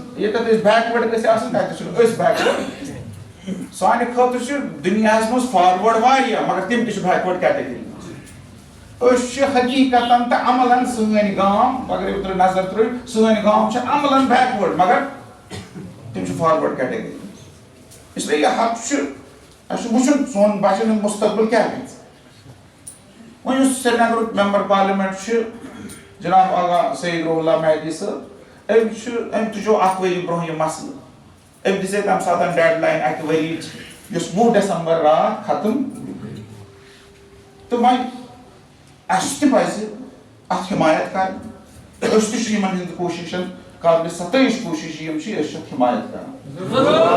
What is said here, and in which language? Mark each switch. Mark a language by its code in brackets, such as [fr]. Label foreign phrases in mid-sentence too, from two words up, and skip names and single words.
[ks] ییٚتٮ۪تھ أسۍ بیکوٲڈ گٔژھۍ آسٕنۍ تتہِ چھِنہٕ أسۍ بیکوٲڈ سانہِ خٲطرٕ چھِ دُنیاہس منٛز فاروٲڈ واریاہ مگر تِم تہِ چھِ [en] backward category [ks] منٛز أسۍ چھِ حقیٖقتن تہٕ عملن سٲنۍ گام اگر اوترٕ نظر ترٲیِو سٲنۍ گام چھِ عملن بیکوٲڈ مگر تِم چھِ [en] forward category [ks] منٛز اسلیے یہِ حق چھُ اَسہِ چھُ وٕچھُن سون بچن ہُنٛد مستقبل کیاہ گژھِ وۄنۍ یُس سرینگرُک [en] member parliament [ks] چھُ جناب آغا سعید روح اللہ مہدی صٲب أمۍ تُجو 1 ؤری برونٛہہ یہِ مسلہٕ أمۍ دِژے تمہِ ساتہٕ ڈیڈ لاین 1 ؤریِچ یس 20 دسمبر رات ختم تو وۄنۍ اَسہِ تہِ پَزِ اَتھ حمایت کَرٕنۍ أسۍ تہِ چھِ یِمن ہٕنٛدۍ کوٗشِشن قابلِ ستٲیِش کوٗشِش یِم چھِ أسۍ چھِ اَتھ حمایت کران